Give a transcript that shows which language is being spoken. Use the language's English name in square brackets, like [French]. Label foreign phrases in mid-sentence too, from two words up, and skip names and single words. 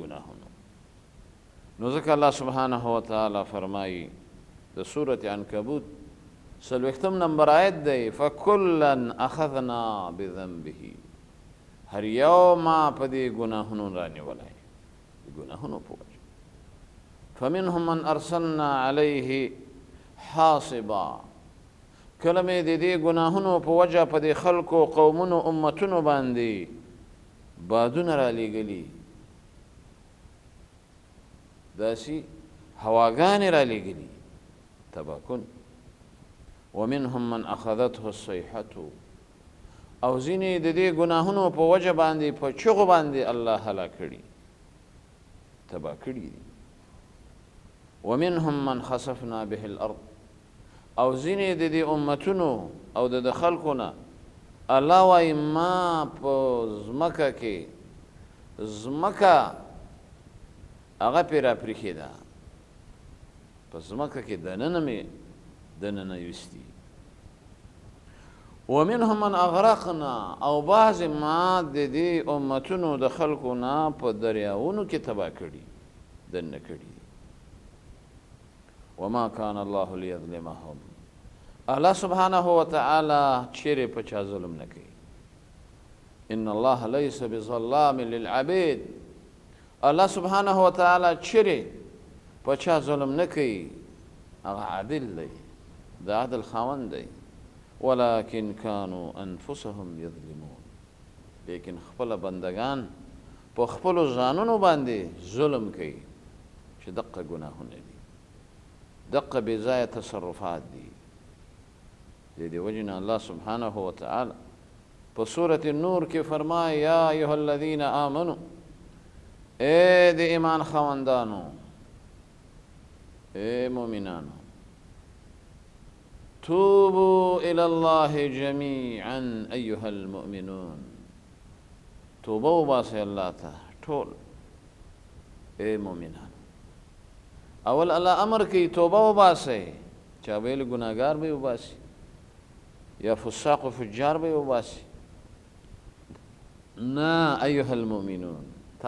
[Pashto] ګناهونو نو ځکه الله [Arabic] سبحانه وتعالی [Pashto] فرمایي د سورة عنکبوت 40 نمبر آیت دی [Arabic] فکلا اخذنا بذنبه [Pashto] هر یو ما په دې ګناهونو رانیولی د ګناهونو په وجه [Arabic] فمنهم من ارسلنا علیه حاصبا [Pashto] کله مې د دې ګناهونو په وجه په دې خلکو قومونو امتونو باندې بادونه رالیږلي داسې هواګانې رالیږلي تباه کن [Arabic] ومنهم من اخذته الصیحة [Pashto] او ځینې د دې ګناهونو په وجه باندې په چغو باندې الله هلاک کړي تباه کړي دي [Arabic] ومنهم من خسفنا به الارض [Pashto] او ځینې د دې امتونو او د خلکو نه الله وایي ما په ځمکه کې ځمکه هغه پرې راپرېښېده په ځمکه کې دننه مې دننه یوستي [Arabic] ومنهم من اغرقنا [Pashto] او بعض ما د دې امتونو د خلکو نه په دریاونو کې تباه کړي دننه کړي [Arabic] وما كان الله ليظلمهم الله سبحانه وتعالى [Pashto] چیرې په چا ظلم نه کوي [Arabic] ان الله ليس بظلام للعبيد الله سبحانه وتعالى [Pashto] چیرې په چا ظلم نه کوي هغه عادل دی د عدل خاوند دی [Arabic] ولكن كانوا انفسهم يظلمون [Pashto] لیکن خپل بندگان په خپل ځانونو باندې ظلم کوي چې دقه ګناهونه دي دقه بې ځایه تصرفات دي د دې وجې نه الله [Arabic] سبحانه وتعالی [Pashto] په سورة النور کې فرمایي [Arabic] یا ایها الذین آمنوا [Pashto] اے د ایمان خاوندانو اے مؤمنانو [Arabic] توبوا الى الله جميعا ايها المؤمنون [Pashto] توبه وباسئ الله ته ټول اے مؤمنان اول الله امر کوي توبه وباسئ چا ویل ګناهګار به وباسي یا فساق و فجار به وباسي نه [Arabic] ايها المؤمنون [Pashto] تا